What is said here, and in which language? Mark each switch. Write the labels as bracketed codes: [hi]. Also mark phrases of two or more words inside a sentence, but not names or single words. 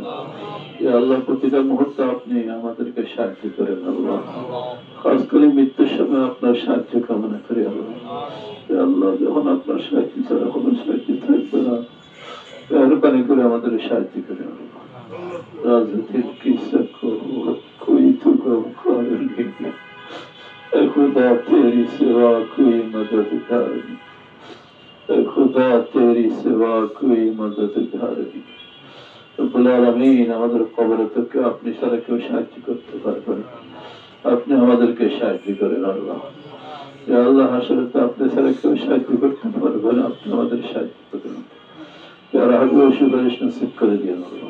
[ar] يا الله [bn] প্রতিটা মুহূর্তে আপনি আমাদেরকে সাহায্য করেন আল্লাহ, খাস করে মৃত্যুর সময় আপনার সাহায্য কামনা করি আল্লাহ। [ar] يا الله [bn] যখন আপনার সাহায্য ছাড়া কোনো সাহায্য থাকবে না, মেহরবানি করে আমাদের সাহায্য করেন আল্লাহ। রাজনীতির কিসা কো কোই তো কম কারণ নেই, [hi] खुदा तेरी सिवा कोई मददगार नहीं, खुदा तेरी सिवा कोई मददगार नहीं। [ar] رب العالمين [bn] আমাদের কবরে থেকে আপনি ছাড়া কেউ সাহায্য করতে পারবে না, আপনি আমাদেরকে সাহায্য করেন আল্লাহ। [ar] يا الله [bn] হাসরে তো আপনি ছাড়া কেউ সাহায্য করতে পারবে না, আপনি আমাদের সাহায্য করেন। [ar] يا رحمن [bn] সুপারিশ নসিব করে দিন আল্লাহ।